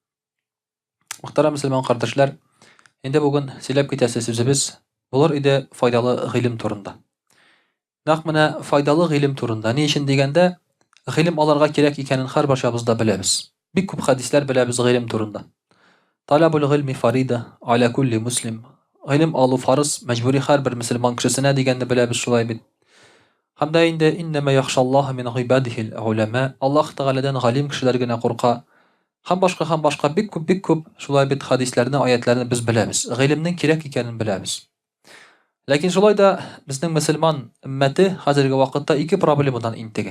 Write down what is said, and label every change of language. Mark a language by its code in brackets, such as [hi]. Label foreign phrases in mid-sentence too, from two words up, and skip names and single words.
[tt] Мөхтәрәм мөселман кардәшләр, инде бүген сөйләп китәсе сүзебез булыр иде файдалы гыйлем турында. Нәкъ менә файдалы гыйлем турында. Ни өчен дигәндә, гыйлем алырга кирәк икәнен һәрбашыбыз да беләбез. Бик күп хәдисләр беләбез гыйлем турында. [ar] طلب العلم فريضة على كل مسلم. [tt] Гыйлем алу фарыз, мәҗбүри һәрбер мөселман кешесенә дигәнне беләбез шулай бит. Һәм дә инде [ar] إنما يخشى الله من عباده العلماء. [tt] Аллаһ Тәгаләдән галим кешеләр генә курка. Һәм башка бик күп шулай бит хәдисләрне, аятларны без беләбез. Гыйлемнең кирәк икәнен беләбез. Ләкин шулай да безнең мөселман өммәте хәзерге вакытта ике проблемадан интегә.